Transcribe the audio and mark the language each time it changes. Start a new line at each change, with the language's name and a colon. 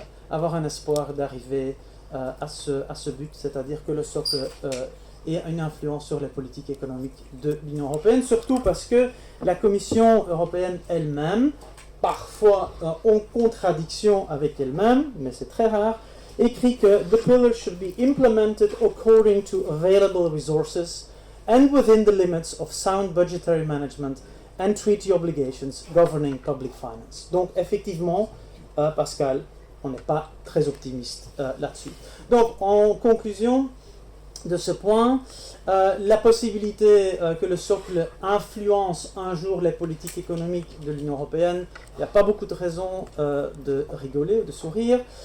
French: avoir un espoir d'arriver à ce but, c'est-à-dire que le socle ait une influence sur les politiques économiques de l'Union européenne, surtout parce que la Commission européenne elle-même, parfois en contradiction avec elle-même, mais c'est très rare, écrit que «
English: The pillar should be implemented according to available resources and within the limits of sound budgetary management and treaty obligations governing public finance.
French: Donc effectivement, Pascal, on n'est pas très optimiste là-dessus. Donc en conclusion de ce point, la possibilité que le socle influence un jour les politiques économiques de l'Union européenne, il n'y a pas beaucoup de raisons de rigoler ou de sourire.